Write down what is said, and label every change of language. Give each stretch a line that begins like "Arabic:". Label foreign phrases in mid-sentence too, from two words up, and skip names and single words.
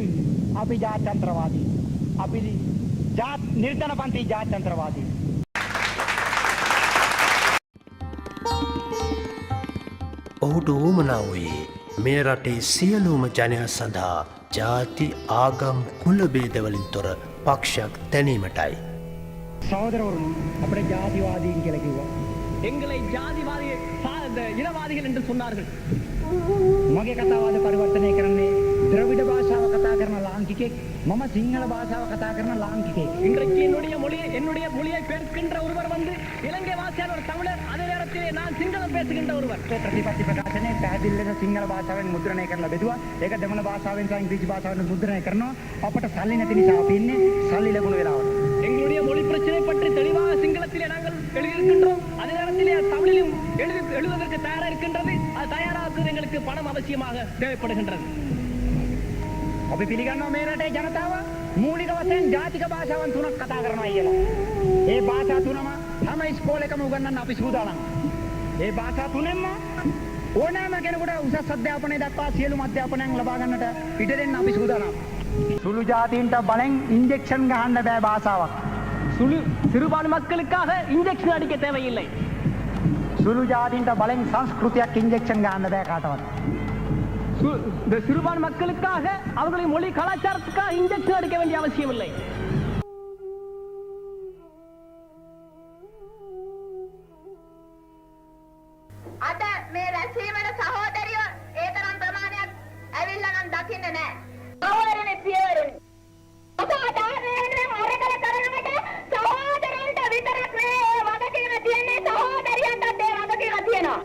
Sinhala: අපි ජාත්‍යන්තරවාදී. අපි නිර්ධන පන්ති ජාත්‍යන්තරවාදී. ඔහුට ඌමනා වූයේ මේ රටේ සියලුම ජනයා සඳහා ජාති ආගම් කුල බේදවලින් තොර පක්ෂයක් තැනීමටයි.
Tamil: சகோதரவரும் அப்படி ஜாதிவாதின்னு கிளக்குவா எங்களை ஜாதிவாதி இனவாதிகள் என்று சொன்னார்கள்.
Sinhala: මගේ කතාවාද පරිවර්තනය කරන්නේ ද්‍රවිඩ භාෂාව කතා කරන ලාංකිකෙක් මම සිංහල භාෂාව කතා කරන ලාංකිකෙක්.
Tamil: இன்றைக்கு என்னுடைய மொழியை பேசுகின்ற ஒருவர் வந்து இலங்கை வாசியான ஒரு தமிழர், அதே நேரத்திலே நான் සිංහලම් பேசுகின்ற ஒருவர்.
Sinhala: ප්‍රතිපත්ති ප්‍රකාශනයේ පැහැදිලි ලෙස සිංහල භාෂාවෙන් මුද්‍රණය කරලා බෙදුවා. ඒක දෙමළ භාෂාවෙන් සහ ඉංග්‍රීසි භාෂාවෙන් මුද්‍රණය කරනවා. අපට සල්ලි නැති නිසා අපි ඉන්නේ සල්ලි ලැබුණ වෙලාවට.
Tamil: எங்களுடைய மொழி பிரச்சனை பற்றி தெளிவாக சிங்களத்திலே நாங்கள் எழுதியிருக்கின்றோம். அதே நேரத்திலே தமிழிலும் எழுதுவதற்கு தயாராக இருக்கின்றது. அது தயாராக எங்களுக்கு பணம் அவசியமாக தேவைப்படுகின்றது.
Sinhala: අපි පිළිගන්නවා මේ රටේ ජනතාව මූලික වශයෙන් ජාතික භාෂාවන් තුනක් කතා කරනවා කියලා. ඒ භාෂා තුනම හැම ඉස්කෝලේකම උගන්වන්න අපි සූදානම්. ඒ භාෂා තුනෙන්ම ඕනෑම කෙනෙකුට උසස් අධ්‍යාපනය දක්වා සියලුම අධ්‍යාපනයන් ලබා ගන්නට ඉඩ දෙන්න අපි සූදානම්. සුළු ජාතීන්ට බලෙන් ඉන්ජෙක්ෂන් ගහන්න බෑ භාෂාවක්.
Tamil: சிறுபான்மை மக்களுக்காக இன்ஜெக்ஷன் அடிக்க தேவையில்லை.
Sinhala: සුළු ජාතීන්ට බලෙන් සංස්කෘතියක් ඉන්ජෙක්ෂන් ගහන්න බෑ කාටවත්.
Tamil: சிறுபான்மை மக்களுக்காக அவர்களின் மொழி கலாச்சாரத்துக்காக இன்ஜெக்ஷன் அடிக்க வேண்டிய அவசியம் இல்லை.
Sinhala: අද මේ රැස්වීමට සහෝදරියෝ ඒ තරම් ප්‍රමාණයක් ඇවිල්ලා නම් දකින්නේ නැහැ. සහෝදරනේ පියවරුනි. සහෝදරයන්ට විතරක් මේ වගකීම තියෙන්නේ සහෝදරියන්ටත් ඒ වගකීම තියෙනවා.